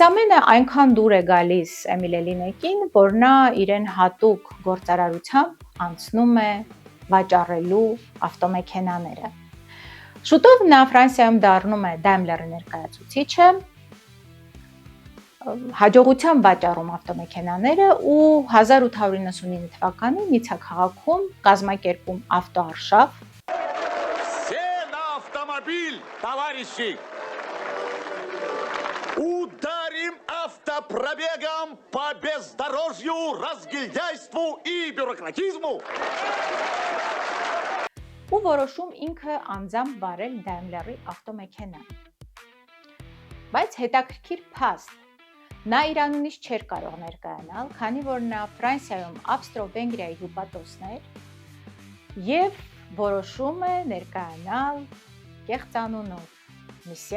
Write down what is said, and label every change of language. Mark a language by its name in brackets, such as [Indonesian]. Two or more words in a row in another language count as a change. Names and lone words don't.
[Armenian] ամենը այնքան դուր է գալիս Էմիլ Էլինեկին, որ նա իրեն հատուկ գործարարությամբ անցնում է վաճառելու ավտոմեքենաները։ Շուտով նա Ֆրանսիայում դառնում է Daimler-ի ներկայացուցիչը, հաջողությամբ վաճառում ավտոմեքենաները ու 1899 թվականին Նիցցա քաղաքում կազմակերպում ավտոարշավ։ [Russian] Все на автомобиль, товарищи! Ударим автопробегом по бездорожью, разгильдяйству и бюрократизму! [Armenian] Ու որոշում ինքը անձամբ վարել Daimler-ի ավտոմեքենան։ Բայց հետաքրքիր փաստ, նա իրանունից չէր կարող ներկայանալ, քանի որ նա Ֆրանսիայում Ավստրո-Վենգրիայի հյուպատոսն էր եւ որոշում է ներկայանալ կեղծանունով Միսյե